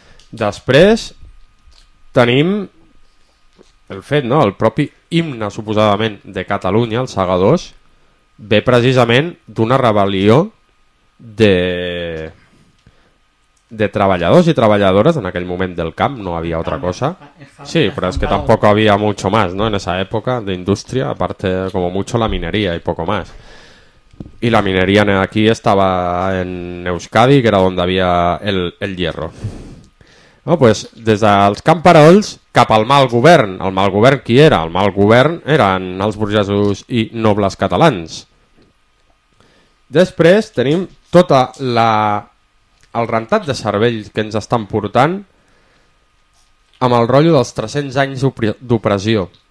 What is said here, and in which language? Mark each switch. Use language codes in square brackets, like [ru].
[ca] Després tenim el fet, no? El propi himne, suposadament, de Catalunya, els Segadors, ve precisament d'una rebel·lió de treballadors i treballadores en aquell moment del camp, no havia altra cosa. Sí, però és que tampoc havia [es] mucho más, no? En esa época de industria, aparte, como mucho, la minería y poco más. Y la minería aquí estaba en Euskadi, que era donde había el hierro. [ca] No, pues des dels camperols cap al mal govern. El mal govern qui era? El mal govern eren els burgesos i nobles catalans. Després tenim tota la el rentat de cervell que ens estan portant amb el rotllo dels 300 anys d'opressió.